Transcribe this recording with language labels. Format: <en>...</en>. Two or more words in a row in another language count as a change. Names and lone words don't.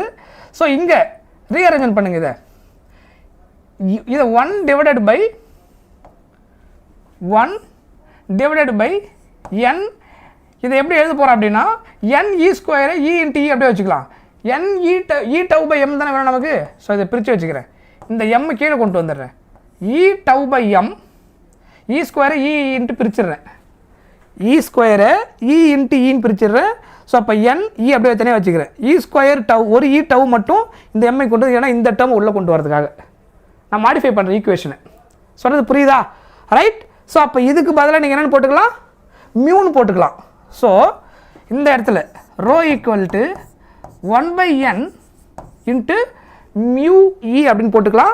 <ta>ஸோ இங்கே ரீஅரேஞ்ச்மெண்ட் பண்ணுங்க. இதை 1</ta> <en>divided by</en> <ta>n. இதை எப்படி எழுத போகிறோம் அப்படின்னா NE² E × E அப்படியே வச்சுக்கலாம். E/τ/m தானே வேணும் நமக்கு. ஸோ இதை பிரித்து வச்சுக்கிறேன். இந்த m கீழே கொண்டு வந்துடுறேன். E/τ/m E² E × பிரிச்சிடுறேன். E² E × Eன்னு பிரிச்சிடுறேன். ஸோ அப்போ n E அப்படியே தனியாக வச்சுக்கிறேன். E²τ ஒரு E/τ மட்டும் இந்த m கொண்டு வந்து, ஏன்னா இந்த டேர்ம் உள்ளே கொண்டு வரதுக்காக நான் மாடிஃபை பண்ணுறேன் ஈக்குவேஷனை. சொல்கிறது புரியுதா? ரைட். ஸோ அப்போ இதுக்கு பதிலாக நீங்கள் என்னென்னு போட்டுக்கலாம்? மியூன்னு போட்டுக்கலாம். ஸோ இந்த இடத்துல</ta> <en>rho equal to</en> <ta>1/n × μe அப்படின்னு போட்டுக்கலாம்.</ta>